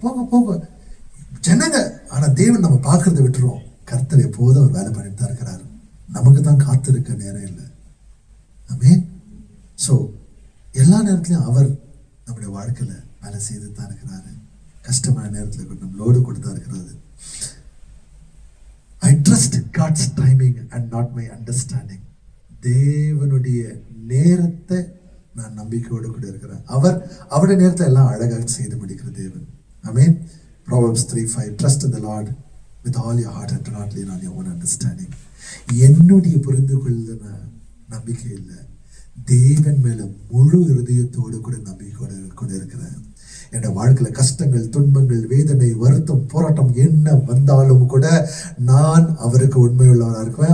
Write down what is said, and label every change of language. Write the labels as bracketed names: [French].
[Tamil] போக போக ஜனங்க. ஆனா தேவன் நம்ம பார்க்கறத விட்டுருவோம். கர்த்தர் எப்போதும் அவர் வேலை பண்ணிட்டு தான் இருக்கிறாரு. நமக்கு தான் காத்திருக்க நேரம் இல்லை. ஆமென். ஸோ எல்லா நேரத்திலையும் அவர் நம்முடைய வாழ்க்கையில வேலை செய்து தான் இருக்கிறாரு. கஷ்டமான நேரத்தில் கூட நம்மளோடு கூட தான் இருக்கிறாரு. [English] I trust God's timing and not my understanding. [Tamil] தேவனுடைய நேரத்தை நான் நம்பிக்கையோடு கூட இருக்கிறேன். அவருடைய நேரத்தை எல்லாம் அழகாக செய்து முடிக்கிற தேவன். ஆமென். [English] Proverbs 3:5 Trust in the Lord with all your heart and do not lean on your own understanding. [Tamil] என்னுடைய புரிந்து கொள்ள நம்பிக்கை இல்லை, தேவன் மேல முழு இருதயத்தோடு கூட நம்பிக்கையோடு கூட இருக்கிறேன். என்னோட வாழ்க்கையில கஷ்டங்கள், துன்பங்கள், வேதனை, வருத்தம், போராட்டம் என்ன வந்தாலும் கூட நான் அவருக்கு உண்மையுள்ளவராக இருக்குவேன்.